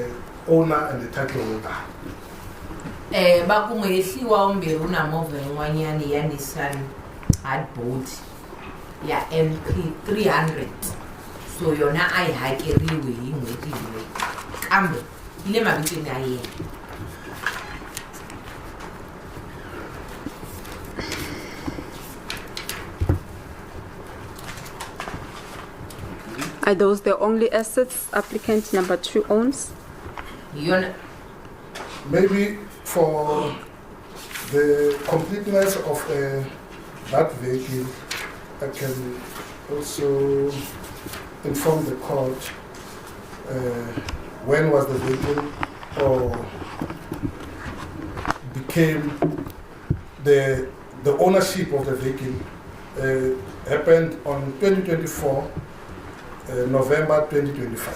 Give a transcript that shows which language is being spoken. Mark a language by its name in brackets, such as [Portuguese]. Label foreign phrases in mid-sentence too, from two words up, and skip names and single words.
[English] He's the owner and the title holder. [Tsonga] bakumehliwa umbiri unamovha yin'wanyani ya Nissan Hardboard ya MP 300 so yona a yi hakeriwi hi n'hweti hi n'hweti kambe yi le mavitweni ya yena. [English] Are those the only assets applicant number 2 owns? [Tsonga] Yona [English] Maybe for the completeness of that vehicle, I can also inform the court when was the vehicle or became the ownership of the vehicle happened on 2024, November 2025.